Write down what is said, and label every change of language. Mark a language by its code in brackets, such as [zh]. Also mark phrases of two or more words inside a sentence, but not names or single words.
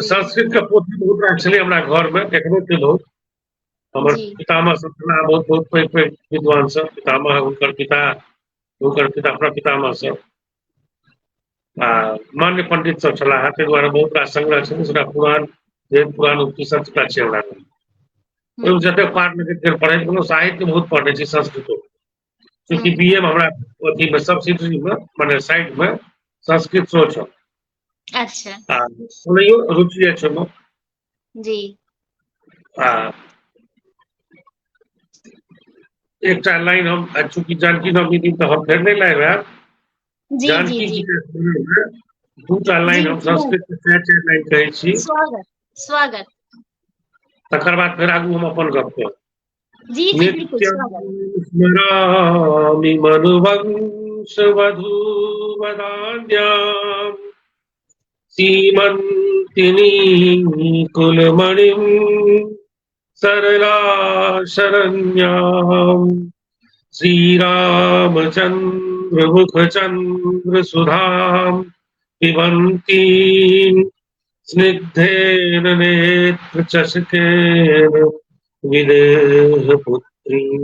[mai] जी संस्कृत के पोथी बहुत रास छलै हमरा घर में, एखनो छै बहुत। हमर जी पितामह सब छलाह बहुत बहुत पैघ पैघ विद्वान सब, पितामह हुनकर पिता, हुनकर पिता प्रपितामह सब, आ मान्य पंडित सब छलाह। ताहि दुआरे बहुत रास संग्रह छै, सेटा पुराण वेद पुराण उपनिषद सबटा छै हमरा लग। ओहिमे जते पाठ में पढ़ैत गेलहुँ, साहित्य बहुत पढ़ने छी संस्कृतो, चूँकि बीए में हमरा अथी में सब्सिडरी में माने साइड में संस्कृत सेहो छल। अच्छा आ ओनहियो रुचि अछि ओहिमे। जी आ एकटा लाइन हम, चूँकि जानकी नवमी दिन तऽ हम फेर नहीं लाइव आयब, जी जी जानकी जी जी के सुनय में दूटा जी लाइन हम संस्कृत के चारि लाइन कहै छी। स्वागत स्वागत तकर बाद फेर आगू हम अपन गप कहब। जी जी बिल्कुल [sa] नित्यं [mai] स्वागत [sa] स्मरामि मनुवंशवधूवदान्याम् सीमन्तिनी कुलमणिं सरला शरण्याम् श्रीरामचन्द्र मुखचन्द्र सुधाम् पिबन्तीम् स्निग्धेन नेत्रचषकेन विदेहपुत्री।